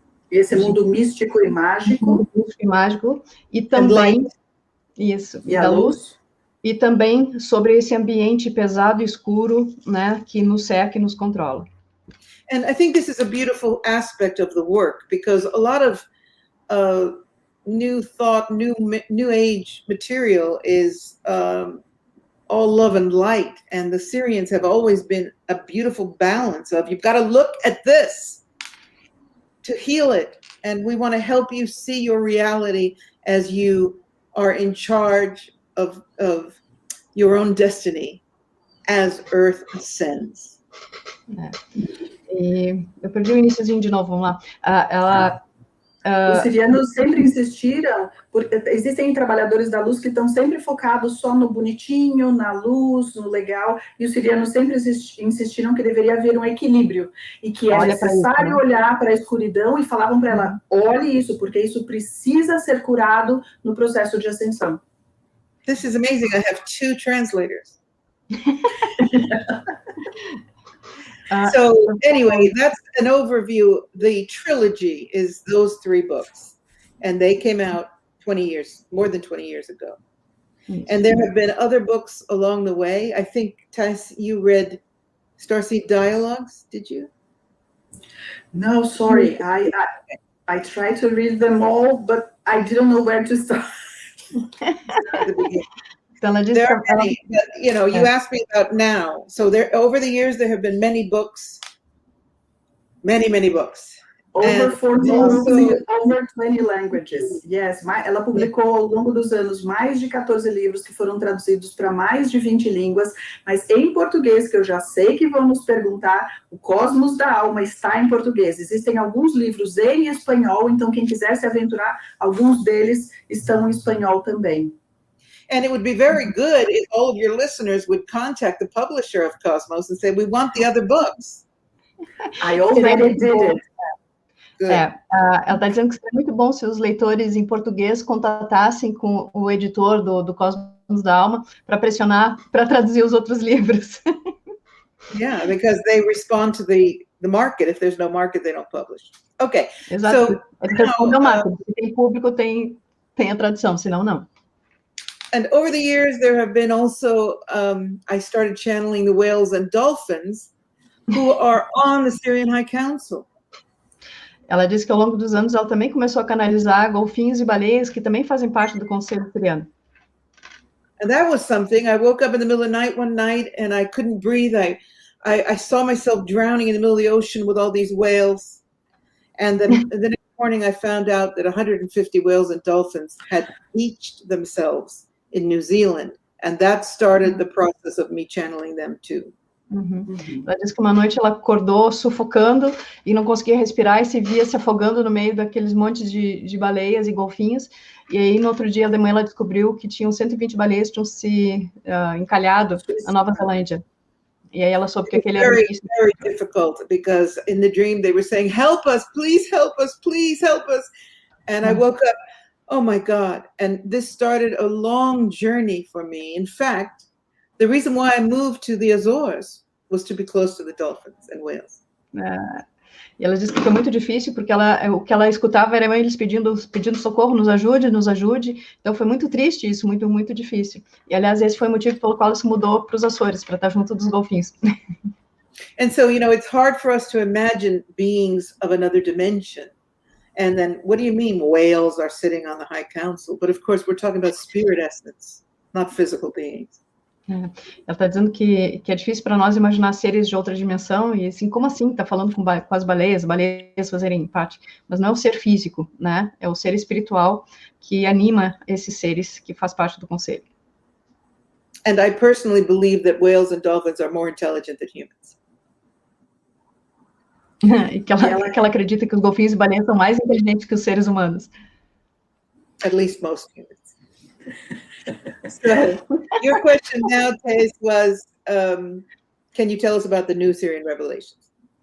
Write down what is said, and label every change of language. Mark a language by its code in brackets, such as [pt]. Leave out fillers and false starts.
[pt] esse mundo místico e mágico. E também isso, e a luz. E também sobre esse ambiente pesado e escuro, né, que nos cerca e nos controla. [en] And I think this is a beautiful aspect of the work, because a lot of new thought, new age material is all love and light, and the Syrians have always been a beautiful balance of, you've got to look at this to heal it, and we want to help you see your reality as you are in charge of your own destiny as Earth ascends. [pt] E eu perdi o iniciozinho de novo, vamos lá. Os sirianos sempre insistiram, porque existem trabalhadores da luz que estão sempre focados só no bonitinho, na luz, no legal, e os sirianos sempre insistiram que deveria haver um equilíbrio, e que é necessário olhar para a escuridão, e falavam para ela, olhe isso, porque isso precisa ser curado no processo de ascensão. [en] This is amazing, I have 2 translators. So anyway, that's an overview. The trilogy is those 3 books, and they came out more than 20 years ago. And there have been other books along the way. I think, Tess, you read Starseed Dialogues, did you? No, sorry. I tried to read them all, but I didn't know where to start. There are many, but, you asked me about now. So over the years, there have been many books, many books. Over 40 books, over 20 languages. [pt] Yes, ela publicou ao longo dos anos mais de 14 livros que foram traduzidos para mais de 20 línguas, mas em português, que eu já sei que vão nos perguntar, o Cosmos da Alma está em português. Existem alguns livros em espanhol, então quem quiser se aventurar, alguns deles estão em espanhol também. [en] And it would be very good if all of your listeners would contact the publisher of Cosmos and say, we want the other books. I already did it. [pt] Ela está dizendo que seria muito bom se os leitores em português contatassem com o editor do Cosmos da Alma para pressionar para traduzir os outros livros. [en] Yeah, because they respond to the market. If there's no market, they don't publish. Okay. [pt] Exato. Se tem público, tem a tradução, senão não. [en] And over the years, there have been also, I started channeling the whales and dolphins who are on the Syrian High Council. [pt] Ela disse que ao longo dos anos ela também começou a canalizar golfinhos e baleias que também fazem parte do Conselho Siriano. [en] And that was something. I woke up in the middle of the night one night and I couldn't breathe. I saw myself drowning in the middle of the ocean with all these whales. And then the next morning I found out that 150 whales and dolphins had beached themselves in New Zealand, and that started the process of me channeling them too. [pt] Ela disse que uma noite ela acordou sufocando e não conseguia respirar e se via se afogando no meio daqueles montes de baleias e golfinhos, e aí no outro dia de manhã ela descobriu que tinham 120 baleias que tinham se encalhado na Nova Zelândia. E aí ela soube que aquele era [en] very difficult, because in the dream they were saying, help us, please help us, please help us. And I woke up, oh my God. And this started a long journey for me. In fact, the reason why I moved to the Azores was to be close to the dolphins and whales. [pt] E ela disse que foi muito difícil, porque o que ela escutava era eles pedindo socorro, nos ajude, nos ajude. Então foi muito triste isso, muito, muito difícil. E, aliás, esse foi o motivo pelo qual ela se mudou para os Açores, para estar junto dos golfinhos. [en] And so, it's hard for us to imagine beings of another dimension. And then, what do you mean whales are sitting on the high council? But of course, we're talking about spirit essence, not physical beings. [pt] Ela está dizendo que é difícil para nós imaginar seres de outra dimensão, e assim, como assim? Está falando com as baleias fazerem parte, mas não é o ser físico, né? É o ser espiritual que anima esses seres, que faz parte do conselho. [en] And I personally believe that whales and dolphins are more intelligent than humans. [pt] E que ela acredita que os golfinhos e baleias são mais inteligentes que os seres humanos. [en] At least most humans. So, your question now, Thais, was, can you tell us about the new Syrian revelations?